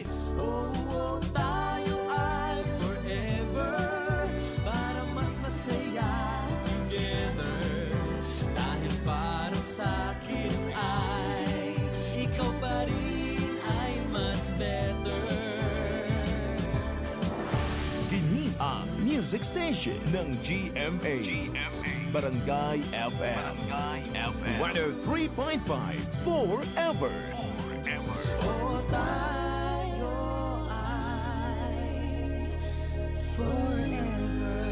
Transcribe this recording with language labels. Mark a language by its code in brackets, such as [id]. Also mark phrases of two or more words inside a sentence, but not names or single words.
[tl] Oh, tayo ay forever. Para mas masaya together. Dahil para sa akin ay ikaw pa rin ay mas better. Kini ang [en] music station [tl] ng GMA. Barangay FM. Barangay FM. 103.5 Forever. Oh, tayo ay forever.